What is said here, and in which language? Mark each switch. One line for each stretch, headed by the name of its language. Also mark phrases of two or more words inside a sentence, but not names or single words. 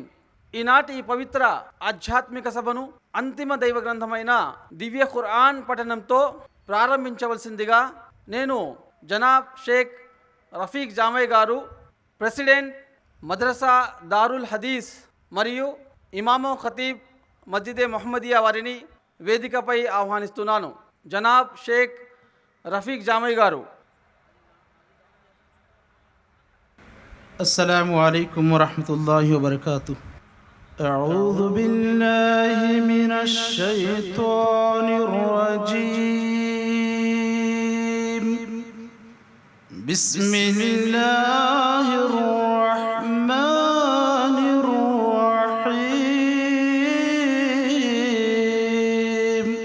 Telugu: ఈనాటి ఈ పవిత్ర ఆధ్యాత్మిక సభను అంతిమ దైవ గ్రంథమైన దివ్య ఖురాన్ పఠనంతో ప్రారంభించవలసిందిగా నేను జనాబ్ షేక్ రఫీక్ జామయ్ గారు, ప్రెసిడెంట్ మద్రసా దారుల్ హదీస్ మరియు ఇమాము ఖతీబ్ మస్జిదే మొహమ్మదియా వారిని వేదికపై ఆహ్వానిస్తున్నాను. జనాబ్ షేక్ రఫీక్ జామయ్ గారు.
Arabic: السلام عليكم ورحمة الله وبركاته. أعوذ بالله من الشيطان الرجيم. بسم الله الرحمن الرحيم.